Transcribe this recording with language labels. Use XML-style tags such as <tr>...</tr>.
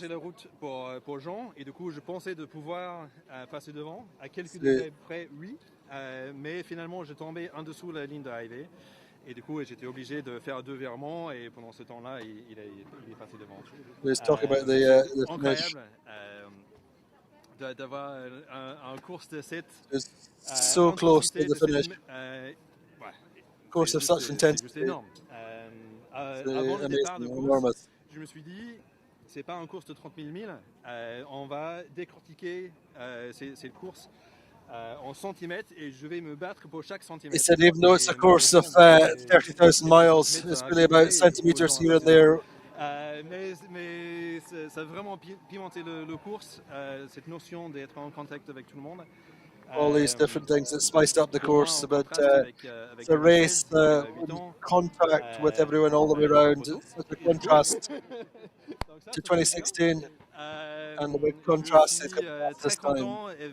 <fr>changer la route pour Jean, et du coup je pensais de pouvoir passer devant à quelques degrés près, oui, mais finalement j'ai tombé en dessous de la ligne d'arrivée, et du coup j'étais obligé de faire 2 virements, et pendant ce temps-là il est passé devant.</fr> <en>Let's talk about the finish.</en> <fr>Incroyable d'avoir un course de 7</fr> <en>so close to the finish. Course of such intensity.</en> <fr>C'est énorme. Avant le départ de course, je me suis dit, c'est pas un course de 30 000 milles, on va décortiquer cette course en centimètres, et je vais me battre pour chaque centimètre.</fr> <en>He said even though it's a course of 30,000 miles, it's really about centimeters here and there.</en> <fr>Mais ça a vraiment pimenté le course, cette notion d'être en contact avec tout le monde.</fr> <en>All these different things that spiced up the course, but the race, contact with everyone all the way around, such a contrast to 2016, and the big contrast is this time.</en>